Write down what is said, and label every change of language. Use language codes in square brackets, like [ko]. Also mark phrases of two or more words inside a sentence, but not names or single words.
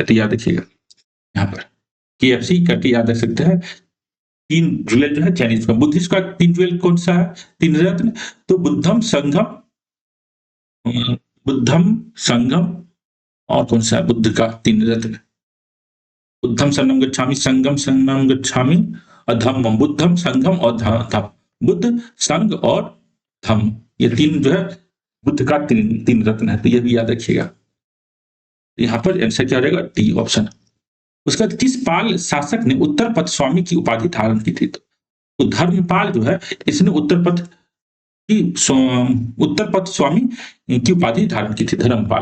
[hi] तो याद रखिएगा यहाँ पर KFC करके याद रख सकते हैं। 3 ज्वेल जो है चाइनीज का। बुद्धिस्ट का 3 ज्वेल कौन सा है, 3 रत्न, तो [pi] बुद्धम संगम [hi] और कौन सा है, बुद्ध का 3 रत्न, [pi] बुद्धम शरणम गच्छामि, संगम शरणम गच्छामि और धम्मम। बुद्धम, [hi] संगम और धम्म, बुद्ध, संग और धम्म, ये 3 जो है बुद्ध का 3 रत्न है। तो ये भी याद रखिएगा। यहाँ पर आंसर क्या रहेगा, [en] D option. [hi] उसके बाद किस पाल शासक ने उत्तर पथ स्वामी की उपाधि धारण की थी, तो धर्मपाल जो है इसने उत्तर पथ स्वामी की उपाधि धारण की थी, धर्मपाल।